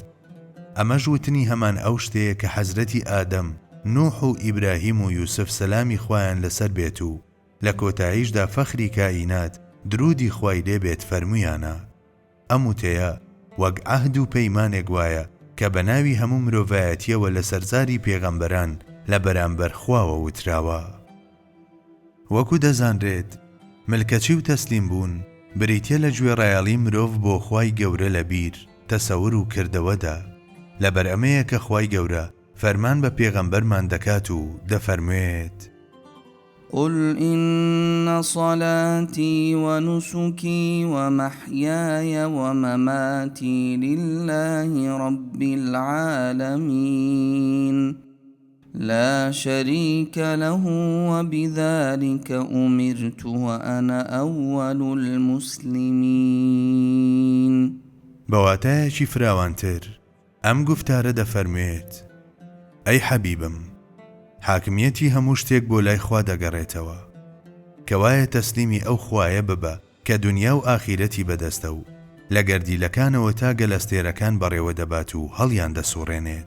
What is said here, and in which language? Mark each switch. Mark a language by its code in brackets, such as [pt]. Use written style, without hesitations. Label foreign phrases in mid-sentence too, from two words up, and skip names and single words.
[ckb] ئەمەش وتنی هەمان ئەو شتەیە کە حەزرەتی ئادەم، نوح و ئیبراهیم و یوسف سەلامی خوایان لەسەر بێت و لە کۆتاییشدا فەخری کائینات درودی خوای لێبێت فەرموویانە: ئەم وتەیە وەک عەهد و پەیمانێک وایە کە بە ناوی هەموو مرۆڤایەتیەوە لە سەرزاری پێغەمبەران لە بەرامبەر خواوە وتراوە. وەکو دەزانرێت ملکەچی و تەسلیم بوون بریتیە لە گوێڕایەڵی مرۆڤ بۆ خوای گەورە لە بیر، تەسەور و کردەوەدا. لەبەر ئەمەیە کە خوای گەورە فەرمان بە پێغەمبەرمان دەکات و دەفەرموێت: [ar] قل إن صلاتي ونسكي ومحياي ومماتي لله رب العالمين لا شريك له وبذلك أمرت وأنا أول المسلمين. [ckb] بەواتایەکی فراوانتر ئەم گوفتارە دەفەرموێت: ئەی حەبیبم، حاکمیەتی هەموو شتێک بۆ لای خوا دەگەڕێتەوە، کەوایە تەسلیمی ئەو خوایە ببە کە دنیا و ئاخیرەتی بەدەستە و لە گەردیلەکانەوە تا گەلەستێرەکان بەڕێوە دەبات و هەڵیان دەسوڕێنێت.